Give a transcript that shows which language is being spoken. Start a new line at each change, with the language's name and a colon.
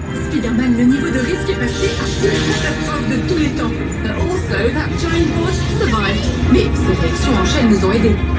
French: Spider-Man, le niveau de risque est passé à plus catastrophe de tous les temps.
English: Also, that giant horse survived.
French: Mais ces réactions en chaîne nous ont aidés.